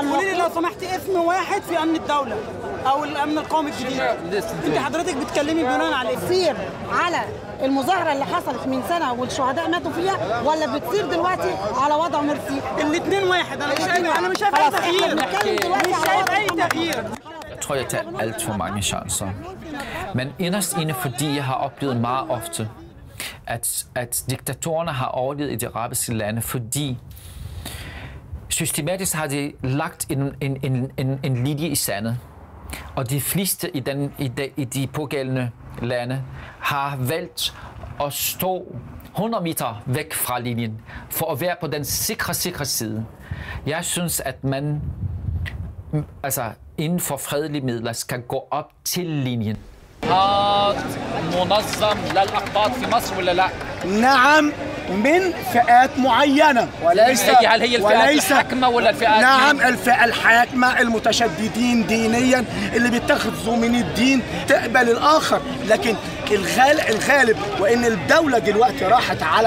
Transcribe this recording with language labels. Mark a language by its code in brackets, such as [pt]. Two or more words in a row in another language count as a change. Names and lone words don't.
[ar] قولي لي لو سمحتي اسم واحد في أمن الدولة أو الأمن القومي الجديد. أنت حضرتك بتكلمي بناء على بتصير على المظاهرة اللي حصلت من سنة والشهداء ماتوا فيها ولا بتصير دلوقتي على وضع مرسي؟ الاثنين واحد. أنا مش شايف أي تغيير. مش شايف أي تغيير. [da] Jeg tror, jeg tager alt for mange chancer. Men inderst inde, fordi jeg har oplevet meget ofte, at diktatorerne har overlevet i de arabiske lande, fordi systematisk har de lagt en linje i sandet. Og de fleste i de pågældende lande har valgt at stå 100 meter væk fra linjen, for at være på den sikre side. Jeg synes, at man inden for fredelige midler skal gå op til linjen. [ar] منظم للأقباط في مصر ولا لا؟ نعم من فئات معينة وليس هل هي الفئات الحاكمة ولا الفئات؟ نعم الفئة الحاكمة المتشددين دينيا اللي بيتخذوا من الدين تقبل الآخر، لكن الغالب وإن الدولة دلوقتي راحت على